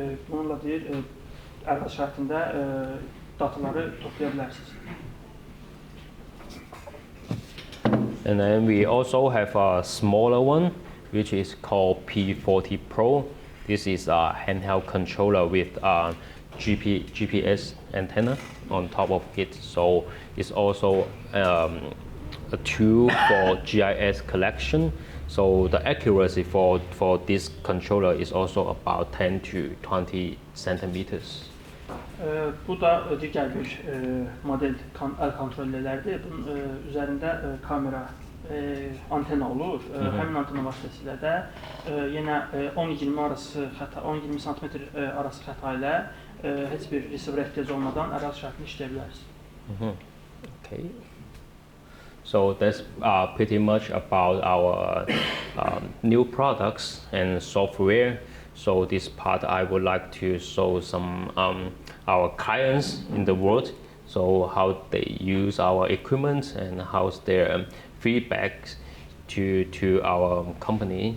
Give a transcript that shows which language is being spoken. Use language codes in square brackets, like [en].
[az] Bununla deyir, ərazi şəraitində dataları toplaya bilərsiniz. [en] And then we also have a smaller one, which is called P40 Pro. This is a handheld controller with GPS antenna on top of it. So it's also a tool for GIS collection. So the accuracy for this controller is also about 10 to 20 centimeters. [az] Bu da digər bir model əl kontrollerlərdir. Bunun üzərində kamera, antena olur. Həmin antena vasitəsilə də yenə 10-20 arası xəta, 10-20 sm arası xəta ilə heç bir receiver ehtiyac olmadan ərazi şəraitində işləyə bilərsiniz. Okay. [en] So that's pretty much about our new products and software. So this part I would like to show some our clients in the world, so how they use our equipment and how's their feedback to our company.